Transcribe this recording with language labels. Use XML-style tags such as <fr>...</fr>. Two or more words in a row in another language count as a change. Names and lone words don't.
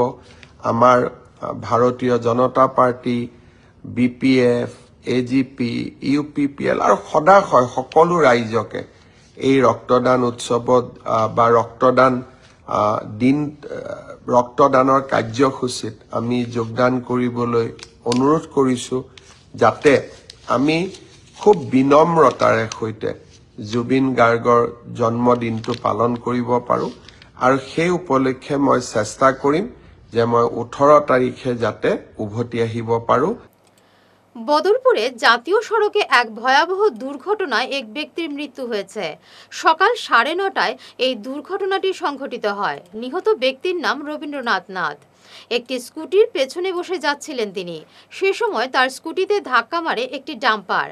<as>আমাৰ ভাৰতীয় জনতা পাৰ্টি, BPF, AGP, UPPL আৰু সদাশয় সকলো ৰাইজকে এই ৰক্তদান উৎসৱত বা ৰক্তদানৰ কাৰ্যসূচীত আমি যোগদান কৰিবলৈ অনুৰোধ কৰিছো, যাতে আমি খুব বিনম্ৰতাৰে সৈতে জুবিন গাৰ্গৰ জন্মদিনটো পালন কৰিব পাৰোঁ। আৰু সেই উপলক্ষে মই চেষ্টা কৰিম যে মই 18 তাৰিখে যাতে উভতি আহিব পাৰোঁ।</as> <bn>বদরপুরে জাতীয় সড়কে এক ভয়াবহ দুর্ঘটনায় এক ব্যক্তির মৃত্যু হয়েছে। সকাল 9:30টায় এই দুর্ঘটনাটি সংঘটিত হয়। নিহত ব্যক্তির নাম রবীন্দ্রনাথ নাথ। একটি স্কুটির পেছনে বসে যাচ্ছিলেন তিনি। সে সময় তার স্কুটিতে ধাক্কা মারে একটি ডাম্পার।</bn>